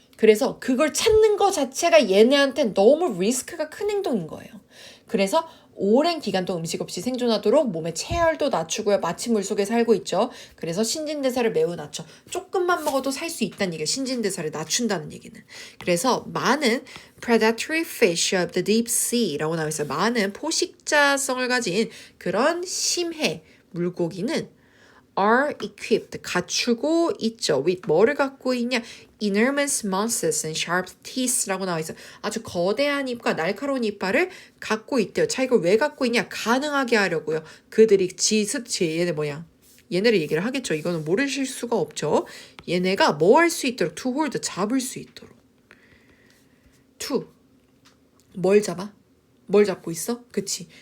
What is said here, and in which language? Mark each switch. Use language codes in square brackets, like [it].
[ko] 그래서 그걸 찾는 거 자체가 얘네한테 너무 리스크가 큰 행동인 거예요. 그래서 오랜 기간 동안 음식 없이 생존하도록 몸의 체열도 낮추고요. 마치 물속에 살고 있죠. 그래서 신진대사를 매우 낮춰. 조금만 먹어도 살 수 있다는 얘기예요. 신진대사를 낮춘다는 얘기는. 그래서 많은 [en] predatory fish of the deep sea [ko] 라고 나와 있어요. 많은 포식자성을 가진 그런 심해 물고기는 [en] are equipped, [ko] 갖추고 있죠. with 뭐를 갖고 있냐? [en] enormous mouths and sharp teeth [ko] 라고 나와 있어요. 아주 거대한 입과 날카로운 이빨을 갖고 있대요. 자, 이걸 왜 갖고 있냐? 가능하게 하려고요. 그들이 얘네 뭐야? 얘네를 얘기를 하겠죠. 이거는 모르실 수가 없죠. 얘네가 뭐 할 수 있도록 [en] to hold, [ko] 잡을 수 있도록. to, 뭘 잡아? 뭘 잡고 있어? 그치.